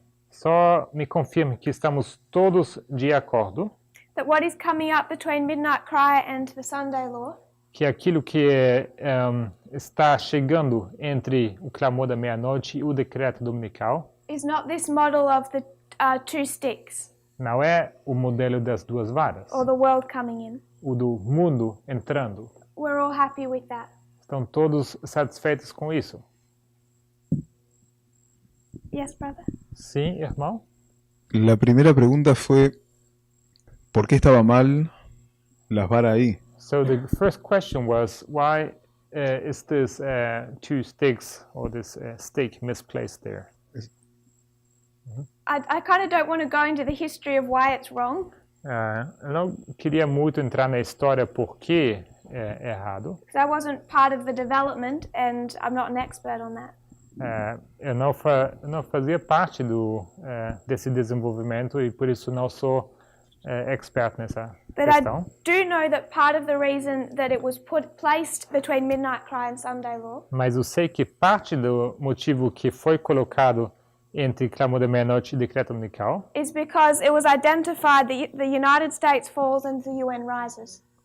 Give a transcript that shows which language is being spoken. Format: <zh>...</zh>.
<pt>Só me confirme que estamos todos de acordo</pt> <en>that what is coming up between midnight cry and the Sunday law</en> <pt>que aquilo que está chegando entre o clamor da meia-noite e o decreto dominical</pt> <en>is not this model of the two sticks</en> <pt>não é o modelo das duas varas,</pt> <en>or the world coming in.</en> <pt>o do mundo entrando.</pt> <en>We're all happy with that.</en> <pt>Estão todos satisfeitos com isso?</pt> <en>Yes, brother?</en> <pt>Sim, irmão?</pt> <es>La primera pregunta fue, ¿por qué estaba mal las varas ahí?</es> <en>So the first question was, why is this two sticks or this stick misplaced there? I kind of don't want to go into the history of why it's wrong,</en> <pt>Eu não queria muito entrar na história por que é errado.</pt> <en>because I wasn't part of the development and I'm not an expert on that.</en> <pt>Eu não fazia parte desse desenvolvimento e por isso não sou expert nessa</pt> <en>But</en> <pt>questão.</pt> <en>I do know that part of the reason that it was placed between midnight cry and Sunday law</en> <pt>Mas eu sei que parte do motivo que foi colocado entre clamor da meia-noite e decreto dominical</pt> <en>is because it was identified that the United States falls and the UN rises.</en>